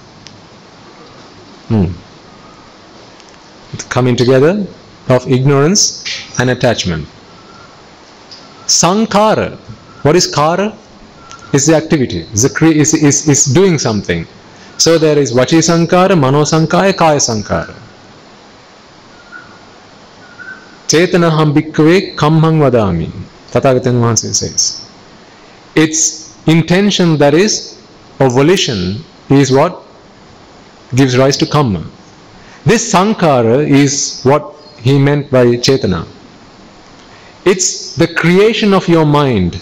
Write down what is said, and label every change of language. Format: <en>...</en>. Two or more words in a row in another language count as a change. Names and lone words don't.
<en>It's coming together of ignorance and attachment. Sankara. What is Kara? It's the activity. It's doing something. So there is</en> <pi>Vachi Sankara, Mano Sankara, Kaya Sankara. Chetanaham bhikkhave kammhang vadami.</pi> <en>Tathagata Mahasaya says. Its intention, that is, of volition, is what gives rise to kamma. This Sankara is what he meant by Chetana. It's the creation of your mind.</en>